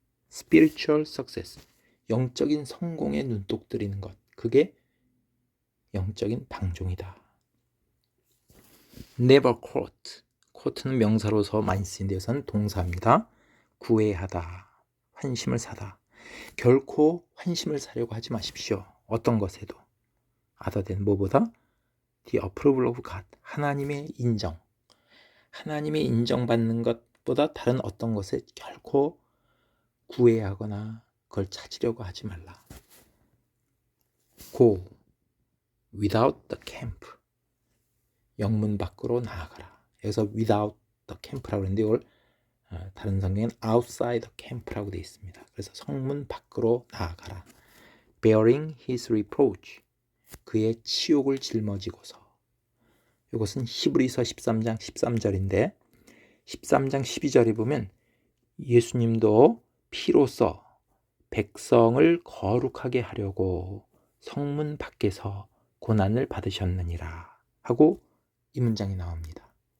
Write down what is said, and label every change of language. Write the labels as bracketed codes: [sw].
[en] Spiritual success, [ko] 영적인 성공에 눈독 들이는 것, 그게 영적인 방종이다. [en] Never quote, [ko] quote는 명사로서 많이 쓰인데 여기서는 동사입니다. 구애하다, 환심을 사다. 결코 환심을 사려고 하지 마십시오. 어떤 것에도. [en] other than [ko] 뭐보다? [en] The approval of God, [ko] 하나님의 인정. 하나님의 인정받는 것보다 다른 어떤 것에 결코 구애하거나 그걸 찾으려고 하지 말라. [en] Go without the camp, [ko] 영문 밖으로 나아가라. 여기서 [en] without the camp [ko] 라고 했는데 이걸 다른 성경은 [en] outside the camp [ko] 라고 되어 있습니다. 그래서 성문 밖으로 나아가라. [en] Bearing his reproach, [ko] 그의 치욕을 짊어지고서. 이것은 히브리서 13장 13절인데 13장 12절에 보면 예수님도 피로써 백성을 거룩하게 하려고 성문 밖에서 고난을 받으셨느니라 하고 이 문장이 나옵니다.